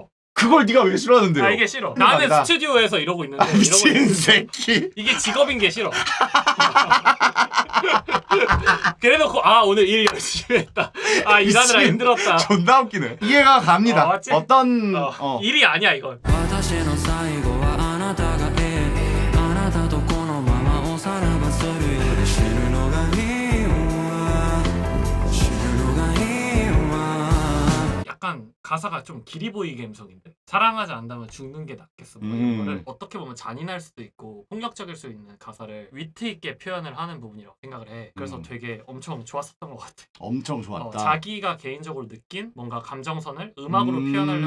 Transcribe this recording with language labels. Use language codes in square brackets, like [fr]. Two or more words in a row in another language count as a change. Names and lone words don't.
[ko] 그걸 네가 왜 싫어하는데요? 이게 싫어. 그건 나는 아니다. 스튜디오에서 이러고 있는데 이러고 미친 있는데 새끼. 이게 직업인 게 싫어. 그래놓고 오늘 일 열심히 했다. 일하느라 미친. 힘들었다. 존나 웃기네. 이해가 갑니다. 맞지? 어떤 일이 아니야 이건. [ja] 私の最後はあなたがあなたとこのままおさらばするより死ぬのがいいわ死ぬのがいいわ [ko] 약간 가사가 좀 길이 보이게 감성인데 사랑하지 않는다면 죽는 게 낫겠어. 뭐 이런 거를 어떻게 보면 잔인할 수도 있고 폭력적일 수 있는 가사를 위트 있게 표현을 하는 부분이라고 생각을 해. 그래서 되게 엄청 좋았었던 것 같아. 엄청 좋았다. 자기가 개인적으로 느낀 뭔가 감정선을 음악으로 표현하려고